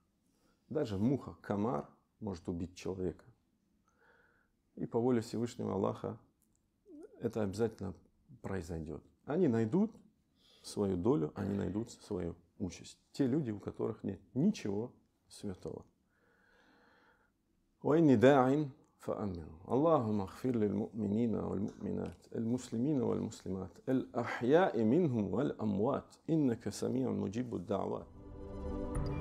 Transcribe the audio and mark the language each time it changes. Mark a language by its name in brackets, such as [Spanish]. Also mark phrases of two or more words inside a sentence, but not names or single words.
[Russian] Даже муха, комар может убить человека. И по воле Всевышнего Аллаха это обязательно произойдет. Они найдут свою долю, они найдут свою участь. Те люди, у которых нет ничего святого. [Arabic] وإني داع فأمنوا اللهم اغفر للمؤمنين والمؤمنات المسلمين والمسلمات الأحياء منهم والأموات إنك سميع مجيب الدعوات.